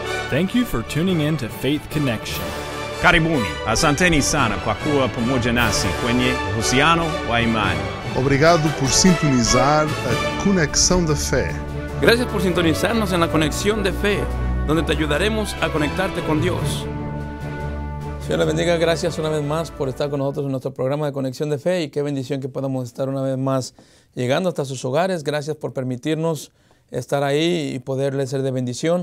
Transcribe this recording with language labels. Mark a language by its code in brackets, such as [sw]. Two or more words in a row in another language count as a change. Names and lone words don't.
[en] Thank you for tuning in to Faith Connection. [sw] Karibuni, asanteni sana kwa kuwa pamoja nasi kwenye uhusiano wa imani. [pt] Obrigado por sintonizar a Conexão da Fé. [es] Gracias por sintonizarnos en la Conexión de Fe, donde te ayudaremos a conectarte con Dios. Señor le bendiga, gracias una vez más por estar con nosotros en nuestro programa de Conexión de Fe y qué bendición que podamos estar una vez más llegando hasta sus hogares. Gracias por permitirnos estar ahí y poderles ser de bendición.